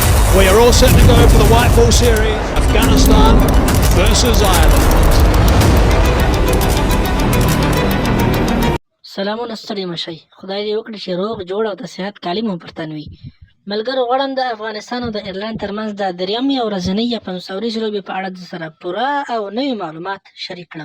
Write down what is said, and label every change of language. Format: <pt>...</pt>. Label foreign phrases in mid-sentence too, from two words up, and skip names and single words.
<en>We are all set to go for the white ball series. Afghanistan versus Ireland.</en> <ps>سلامونه ستړي مشئ. خدای دې وکړي چې روغ جوړ او د صحت کالي مو پر تن وي. ملګرو غواړم د افغانستان او د ایرلند ترمنځ د درېیمې او ورځنۍ یا 500 ورځې لوبې په اړه سره پوره او نوي معلومات شریک کړم.</ps>